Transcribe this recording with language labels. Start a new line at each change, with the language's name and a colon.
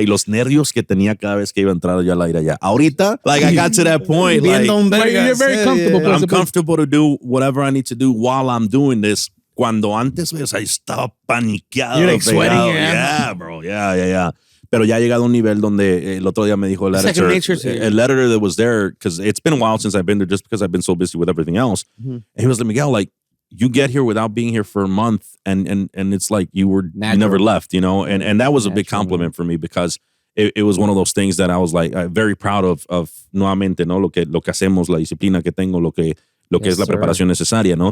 Spanish: Y los nervios que tenía cada vez que iba a entrar yo al aire allá.
English: Ahorita, like, I got to that point. Like, You're very comfortable. I'm comfortable to do whatever I need to do while I'm doing this.
Spanish: Cuando antes, o sea, estaba paniqueado.
English: You're like sweating your Yeah, bro. Yeah.
Spanish: Pero ya ha llegado a un nivel donde el otro día me dijo el editor,
English: el editor that was there, because it's been a while since I've been there just because I've been so busy with everything else. And he was like, Miguel, like, you get here without being here for a month, and it's like you never left, you know, and that was a big compliment for me because it was one of those things that I was like very proud of
Spanish: nuevamente, ¿no? Lo que hacemos, la disciplina que tengo, lo que es la preparación necesaria, ¿no?